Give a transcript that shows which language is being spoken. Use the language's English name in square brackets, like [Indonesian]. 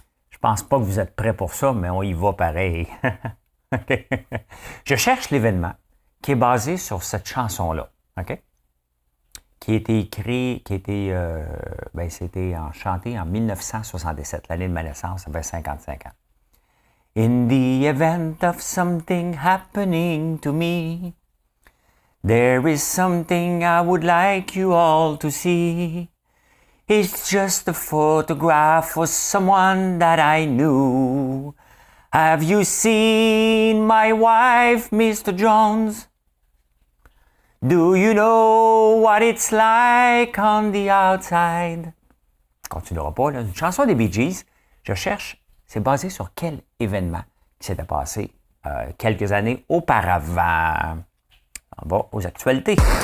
[French] Je pense pas que vous êtes prêts pour ça, mais on y va pareil. Okay? Je cherche l'événement qui est basé sur cette chanson-là. OK? Qui a été écrit, c'était chanté en 1977, l'année de ma naissance, ça fait 55 ans. [English] In the event of something happening to me, there is something I would like you all to see. It's just a photograph of someone that I knew. Have you seen my wife, Mr. Jones? Do you know what it's like on the outside? [French] On continuera pas, là. Une chanson des Bee Gees. Je cherche, c'est basé sur quel événement qui s'était passé quelques années auparavant. On va aux actualités.